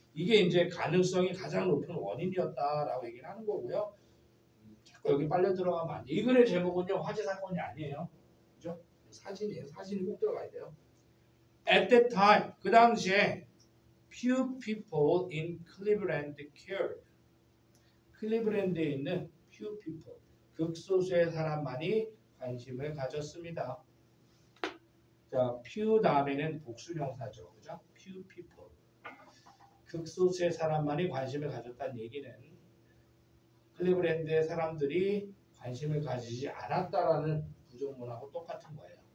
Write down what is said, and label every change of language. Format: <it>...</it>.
<ko>이게 이제 가능성이 가장 높은 원인이었다라고 얘기를 하는 거고요. 자꾸 여기 빨려 들어가면 안 돼. 이 글의 제목은요 화재 사건이 아니에요. 그죠? 사진이에요. 사진이 꼭 들어가야 돼요.</ko> <en>At that time</en> <ko>그 당시에</ko> <en>few people in Cleveland cared.</en> <ko>클리브랜드에 있는</ko> <en>few people</en> <ko>극소수의 사람만이 관심을 가졌습니다. 자, few 다음에는 복수명사죠. 그죠? few people 극소수의 사람만이 관심을 가졌다는 얘기는 클리브랜드의 사람들이 관심을 가지지 않았다라는 부정문하고 똑같은 거예요.</ko>